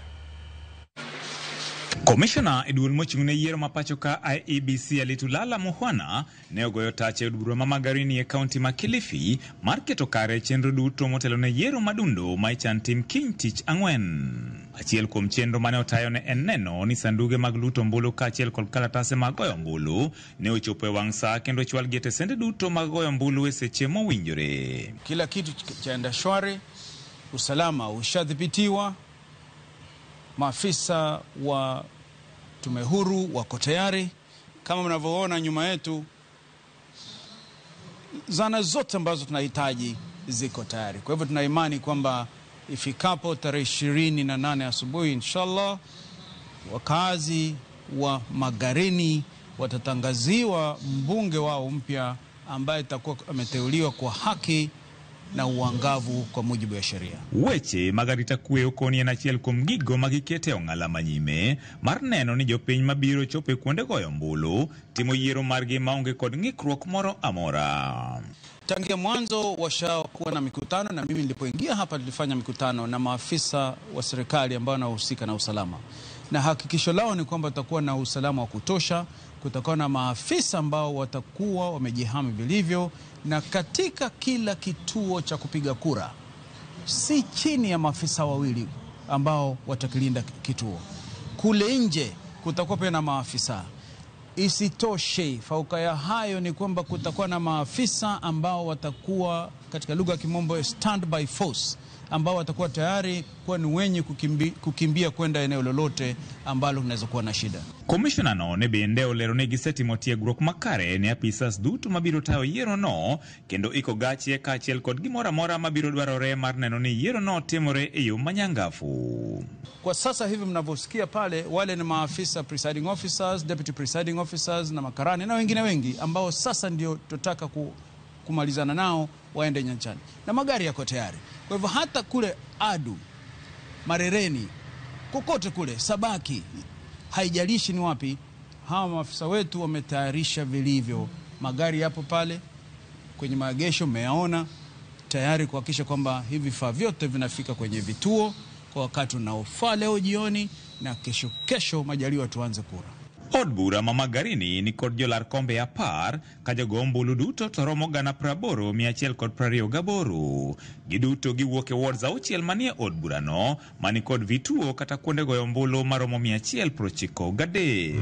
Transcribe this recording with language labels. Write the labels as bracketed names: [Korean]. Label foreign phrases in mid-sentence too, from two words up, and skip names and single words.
[Luo (Kenya and Tanzania)] Commissioner Edwin mochung'ne yiero mapacho ka IEBC Alitulala Muhwana ne ogoyo tach e od bura ma Magarini e kaunti ma Kilifi mar keto kare chenro duto motelo ne yiero madundo ma ichan tim kiny tich ang'wen. Achiel kuom chenro mane otayo ne en neno ni sanduge mag luto ombulu kaachiel kod kalatase mag goyo ombulu ne ochopo e wang' saa kendo chwal gi tesende duto mag goyo ombulu e seche mowinjore. [Swahili] Kila kitu chaenda shwari, usalama ushadhibitiwa. Maafisa wa tume huru wako tayari. Kama mnavyoona nyuma yetu, zana zote ambazo tunahitaji ziko tayari. Kwa hivyo tuna imani kwamba ifikapo tarehe 28 asubuhi inshallah wakazi wa Magarini watatangaziwa mbunge wao mpya ambaye atakuwa ameteuliwa kwa haki na uangavu kwa mujibu ya sheria. [Luo (Kenya and Tanzania)] Weche magarita kwe okoni en achiel kuom gigo magikete ong'ala manyime mar neno ni jopiny mabiro chope kuonde goyo ombulu timo yiero margi maonge kod ng'ikruok moro amora. [Swahili] Tangia mwanzo washakuwa na mikutano, na mimi nilipoingia hapa tulifanya mikutano na maafisa wa serikali ambao wanahusika na usalama, na hakikisho lao ni kwamba tutakuwa na usalama wa kutosha. Kutakuwa na maafisa ambao watakuwa wamejihami vilivyo, na katika kila kituo cha kupiga kura si chini ya maafisa 2 ambao watakilinda kituo. Kule nje kutakuwa pia na maafisa. Isitoshe, fauka ya hayo ni kwamba kutakuwa na maafisa ambao watakuwa katika lugha ya kimombo [English] standby force, [Swahili] ambao watakuwa tayari kuwa ni wenye kukimbia kwenda eneo lolote ambalo kunaweza kuwa na shida. [Luo (Kenya and Tanzania)] Commissioner no ne bende olero ne gisetimo tiegruok makare ne apisas duto mabiro tayo yiero no, kendo iko gache kaachiel kod gimoro amora mabiro dwarore mar neno ni yiero no timore e yo manyangafu. [Swahili] Kwa sasa hivi mnavyosikia pale, wale ni maafisa [English] presiding officers, deputy presiding officers [Swahili] na makarani na wengine wengi ambao sasa ndio tutaka kumalizana nao waende nyanjani, na magari yako tayari. Kwa hivyo hata kule Adu Marereni, kokote kule, Sabaki, haijalishi ni wapi, hawa maafisa wetu wametayarisha vilivyo. Magari yapo pale kwenye maegesho, mmeyaona, tayari kuhakikisha kwamba hivi vifaa vyote vinafika kwenye vituo kwa wakati unaofaa leo jioni, na kesho majaliwa tuanze kura. [Luo (Kenya and Tanzania)] Od bura ma Magarini ni kod jolar kombe apar ka jogombulu duto to romo gana 128. Giduto giwuok e wards auchiel manie od burano mani kod vituo kata kuonde goyo ombulu maromo 193.